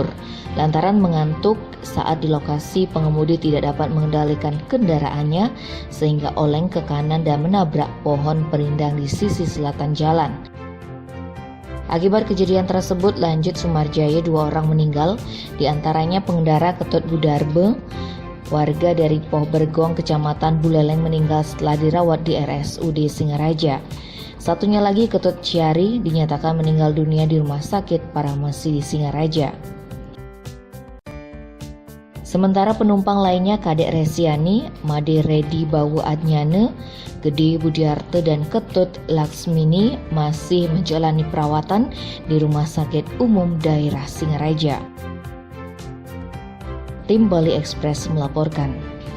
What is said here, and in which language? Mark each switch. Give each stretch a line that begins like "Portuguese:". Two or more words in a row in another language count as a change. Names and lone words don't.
Indonesian: Lantaran mengantuk saat di lokasi, pengemudi tidak dapat mengendalikan kendaraannya sehingga oleng ke kanan dan menabrak pohon perindang di sisi selatan jalan. Akibat kejadian tersebut, lanjut Sumarjayo, 2 orang meninggal, diantaranya pengendara Ketut Budarbe, warga dari Poh Bergong, Kecamatan Buleleng, meninggal setelah dirawat di RSUD Singaraja. Satunya lagi, Ketut Ciari, dinyatakan meninggal dunia di Rumah Sakit Paramesi di Singaraja. Sementara penumpang lainnya Kadek Resiani, Made Redi Bawu Adnyane, Gede Budiarte, dan Ketut Laksmini masih menjalani perawatan di Rumah Sakit Umum Daerah Singaraja. Tim Bali Express melaporkan.